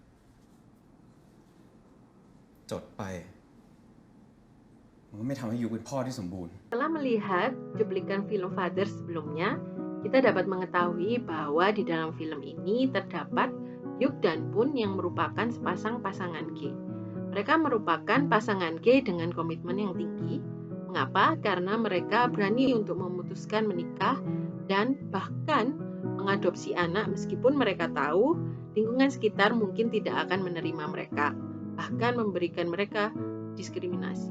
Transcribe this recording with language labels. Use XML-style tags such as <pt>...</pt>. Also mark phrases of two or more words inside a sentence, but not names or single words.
<th>จดไปมันก็ไม่ทำให้ยูเป็นพ่อที่สมบูรณ์</th> <id>Setelah melihat cuplikan film Father sebelumnya, kita dapat mengetahui bahwa di dalam film ini terdapat Yuk dan Pun yang merupakan sepasang pasangan gay. Mereka merupakan pasangan gay dengan komitmen yang tinggi. Mengapa? Karena mereka berani untuk memutuskan menikah dan bahkan mengadopsi anak meskipun mereka tahu lingkungan sekitar mungkin tidak akan menerima mereka, bahkan memberikan mereka diskriminasi.</id>